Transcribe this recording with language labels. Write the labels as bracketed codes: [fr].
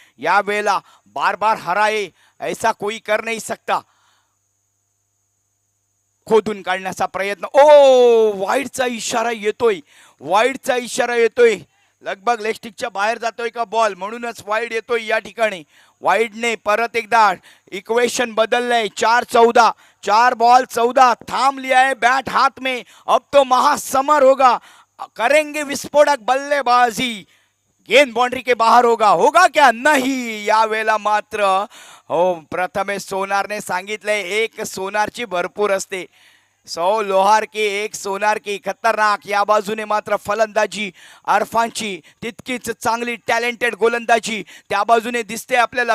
[mr] या वेळेला [hi] बार बार हराए ऐसा कोई कर नहीं सकता. [mr] खोदून काढण्याचा प्रयत्न. ओ, वाईडचा इशारा येतोय, वाईडचा इशारा येतोय. लगभग लेगस्टिकच्या बाहेर जातोय का बॉल, म्हणूनच वाईड येतोय या ठिकाणी. वाईडने परत एकदा इक्वेशन बदललंय. 4-14. 4 बॉल 14. [hi] थांब लिया है बैट हाथ में, अब तो महासमर होगा. करेंगे विस्फोटक बल्लेबाजी. गेंद बाउंड्री के बाहर होगा. होगा क्या? नहीं. [mr] या वेळेला मात्र हो, प्रथमेश सोनारने सांगितलंय एक सोनारची भरपूर असते. [hi] 100 लोहार की एक सोनार की. [mr] खतरनाक. या बाजूने मात्र फलंदाजी अरफानची तितकीच चांगली टॅलेंटेड गोलंदाजी त्या बाजूने दिसते आपल्याला.